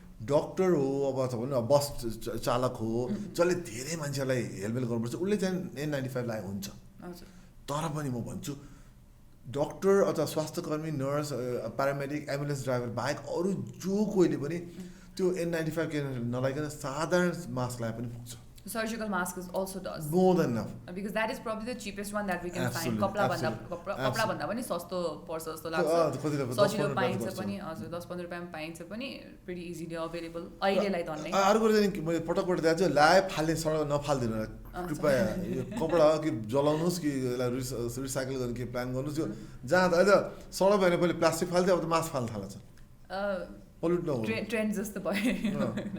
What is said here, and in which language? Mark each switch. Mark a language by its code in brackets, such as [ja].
[ne] doctor हो अब भनौँ न बस चालक हो जसले धेरै मान्छेलाई हेलमेल गर्नुपर्छ उसले चाहिँ N95 लगाएको हुन्छ तर पनि म भन्छु डक्टर अथवा स्वास्थ्य कर्मी नर्स प्यारामेडिक एम्बुलेन्स ड्राइभर बाहेक अरू जो कोहीले पनि त्यो N95 नलाइकन साधारण मास्क लगाए पनि पुग्छ [en] surgical mask is also does more than enough because that is probably the cheapest one that we can find [ne] kapla bhanda pani sasto पर्छ जस्तो लाग्छ सजिलो पाइन्छ पनि हजुर 10-15 रुपैयाँमा पाइन्छ पनि [en] pretty easily available [ne] अहिलेलाई धन्नै अर्को चाहिँ मैले पटक चाहिँ लाए फाल्ने सडक नफाल्दिनु कृपया यो कपडा कि जलाउनुस् कि रिसाइकल गर्ने के प्लान गर्नुस् यो जहाँ त अहिले सडक भएन पहिले प्लास्टिक फाल्थ्यो अब त मास्क फाल्न थाल्छ पोल्युट नहुनु ट्रेन्ड जस्तो भयो